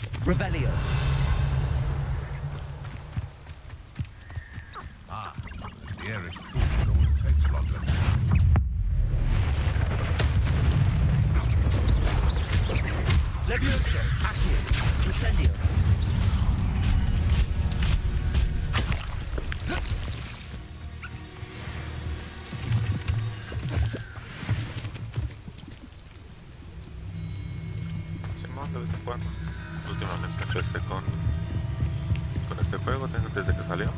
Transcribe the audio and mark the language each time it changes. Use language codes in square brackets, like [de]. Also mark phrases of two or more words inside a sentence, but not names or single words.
[en] Revelio. Ah, the air is cool, so it takes longer. Levioso. Accio. Incendio. [es] Simón, de vez en cuando. Últimamente empecé con este juego desde que salió.